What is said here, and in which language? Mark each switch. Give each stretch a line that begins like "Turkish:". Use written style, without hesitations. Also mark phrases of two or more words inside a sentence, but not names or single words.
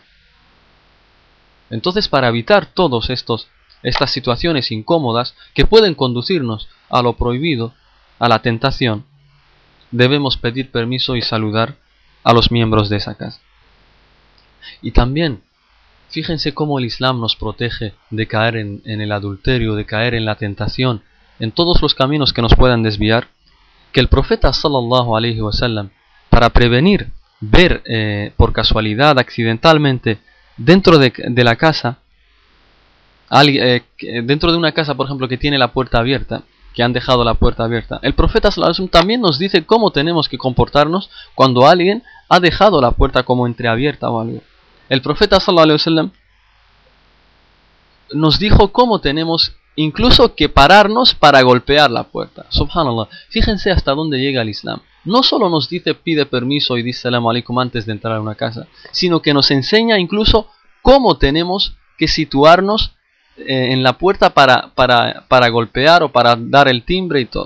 Spanish: Entonces, para evitar todas estas situaciones incómodas que pueden conducirnos a lo prohibido, a la tentación, debemos pedir permiso y saludar a los miembros de esa casa. Y también, fíjense cómo el Islam nos protege de caer en el adulterio, de caer en la tentación, en todos los caminos que nos puedan desviar, que el profeta
Arabic: صلى الله عليه وسلم,
Spanish: para prevenir ver por casualidad, accidentalmente, dentro de la casa, dentro de una casa, por ejemplo, que tiene la puerta abierta, que han dejado la puerta abierta, el profeta
Arabic: صلى الله عليه وسلم
Spanish: también nos dice cómo tenemos que comportarnos cuando alguien ha dejado la puerta como entreabierta o algo. El profeta
Arabic: صلى الله عليه وسلم
Spanish: nos dijo cómo tenemos incluso que pararnos para golpear la puerta. Subhanallah, fíjense hasta dónde llega el Islam. No solo nos dice pide permiso y dice
Arabic: سلام عليكم
Spanish: antes de entrar a una casa, sino que nos enseña incluso cómo tenemos que situarnos en la puerta para golpear o para dar el timbre y todo.